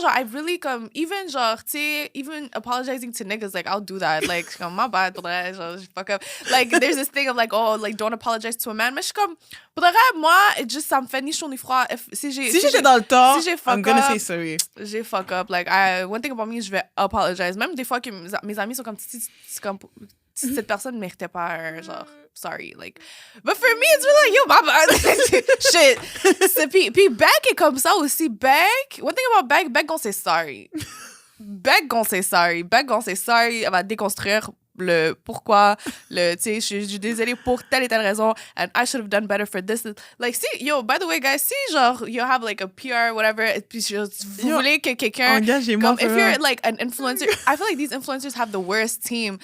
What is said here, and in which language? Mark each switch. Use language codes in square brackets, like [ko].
[en] Genre, I really comme, even genre, [fr] tu sais, [en] even apologizing to niggas, like, I'll do that. [fr] Like, comme, [en] my bad, [fr] pour de vrai, genre, je fuck up. [en] Like, there's this thing of like, oh, like, don't apologize to a man. [fr] Mais je suis comme, pour de vrai, moi, ça me fait ni chaud ni froid. Si j'étais dans le temps, [en] I'm gonna say sorry. [fr] J'ai fuck up. [en] Like, one thing about me, [fr] je vais apologize. Même des fois que mes amis sont comme, cette personne ne méritait pas genre, sorry. [en] Like, but for me, it's really like, yo, my bad. Shit. [fr] Puis Beck est comme ça aussi. [en] Beck, one thing about Beck gon' say sorry. Beck gon' say sorry. [fr] Elle va déconstruire le pourquoi, tu sais, je suis désolée pour telle et telle raison, [en] and I should have done better for this. Like, si, yo, by the way, guys, si, genre, you have, like, a PR, whatever, [fr] et puis, vous voulez que quelqu'un, comme, [en] if you're, like, an influencer, I feel like these influencers have the worst team.